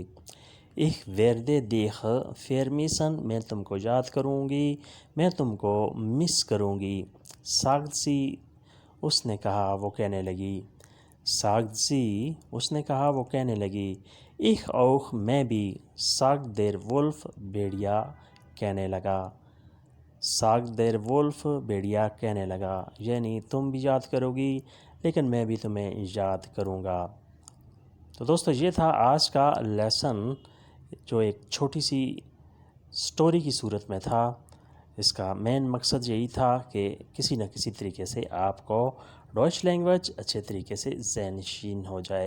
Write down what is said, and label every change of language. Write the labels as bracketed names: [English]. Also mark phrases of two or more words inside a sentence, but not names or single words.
[German] ich werde dich vermissen, [Urdu] میں تم کو یاد کروں گی, میں تم کو مس کروں گی. [German] sagt sie, [Urdu] اس نے کہا, وہ کہنے لگی. [German] sagt sie, [Urdu] اس نے کہا, وہ کہنے لگی. [German] ich auch, [Urdu] میں بھی. [German] sagt der Wolf, [Urdu] بھیڑیا کہنے لگا. [German] sagt der Wolf, [Urdu] بھیڑیا کہنے لگا, یعنی تم بھی یاد کرو گی لیکن میں بھی تمہیں یاد کروں گا. تو دوستو یہ تھا آج کا لیسن, جو ایک چھوٹی سی سٹوری کی صورت میں تھا. اس کا مین مقصد یہی تھا کہ کسی نہ کسی طریقے سے آپ کو ڈوئچ لینگویج اچھے طریقے سے ذہن نشین ہو جائے.